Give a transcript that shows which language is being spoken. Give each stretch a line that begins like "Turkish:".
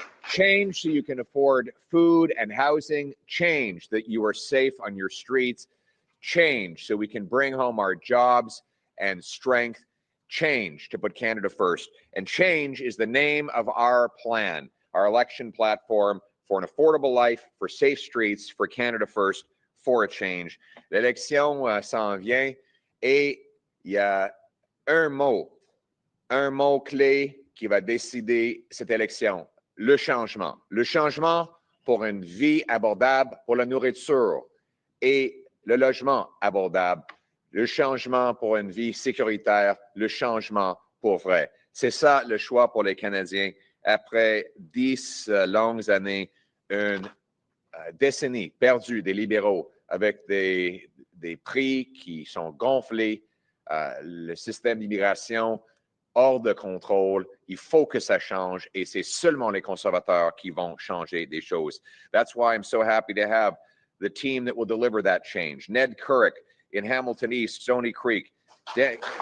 English: Change so you can afford food and housing. Change that you are safe on your streets. Change so we can bring home our jobs and strength. Change to put Canada first. And change is the name of our plan, our election platform for an affordable life, for safe streets, for Canada first, for a change.
French: L'élection s'en vient et il y a un mot clé qui va décider cette élection. Le changement. Le changement pour une vie abordable, pour la nourriture et le logement abordable. Le changement pour une vie sécuritaire. Le changement pour vrai. C'est ça le choix pour les Canadiens. Après 10 longues années, une décennie perdue des libéraux avec des prix qui sont gonflés, le système d'immigration hors de contrôle. Il faut que ça change et c'est seulement les conservateurs qui vont changer des choses.
English: That's why I'm so happy to have the team that will deliver that change. Ned Couric in Hamilton East, Stony Creek. Ned.